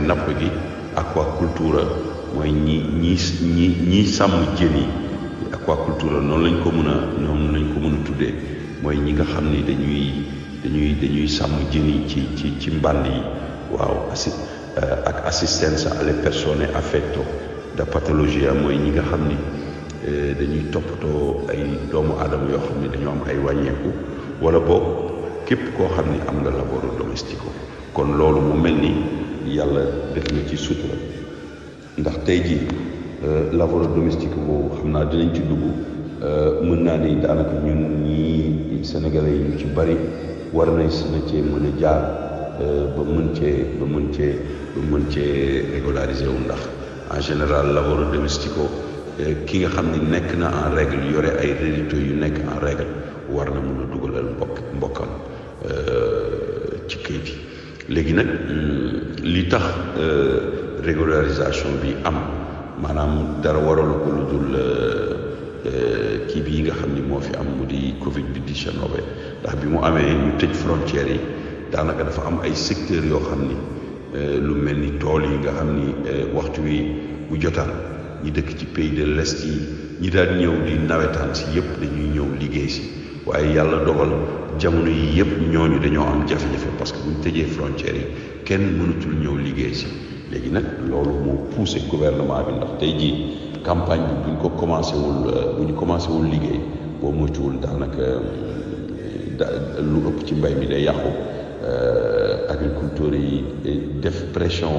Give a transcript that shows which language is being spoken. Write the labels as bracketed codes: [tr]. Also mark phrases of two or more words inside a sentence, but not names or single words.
[wo] napp gi aquaculture mooy ñi sàmm jën yi aquaculture noonu lañ ko mën a tuddee mooy ñi nga xam ni dañuy sàmm jën yi ci mbànd yi waaw ak [it] assistenza alle persone affetto da patologia [wo] mooy ñi nga xam ni dañuy toppatoo ay doomu aadama yoo xam ne dañoo am ay wàññeeku wala boog képp koo xam ni am nga [it] lavoro domestico [wo] kon loolu mu mel ni yàlla def na ci sutura ndax tey jii [fr] lavoro domestique [wo] boobu xam naa dinañ ci dugg mën naa ni daanaka ñun ñii sénégalais yi ñu ci bari war nañ na cee mën a jaar ba mën cee régulariser wu ndax [fr] en général [it] lavoro domestico [wo] ki nga xam ni nekk na [fr] en règle [wo] yore ay rédito yu nekk [fr] en règle [wo] war na mën a dugalal mbokkam ci këyit yi léegi nag li tax régularisation bi am maanaam dara waralu ko lu dul kii bi yi nga xam ni moo fi am mu di Covid bi 19 ndax bi mu amee ñu tëj frontières yi daanaka dafa am ay secteurs yoo xam ni lu mel ni tool yi nga xam ni waxtu wi bu jotaan ñi dëkk ci [fr] pays de l'Est [wo] yi ñi daan ñëw di nawetaan si yëpp dañuy ñëw liggéey si waaye yàlla dogal jamono yi yëpp ñooñu dañoo am jafe-jafe parce que bu ñu tëjee frontières yi kenn mënatul ñëw liggéey si léegi nag loolu moo poussé gouvernement bi ndax tey jii campagne bi bu ñu commencé wul liggéey boo moytuwul daanaka lu ëpp ci mbay mi day yàqu agriculteurs yi def pression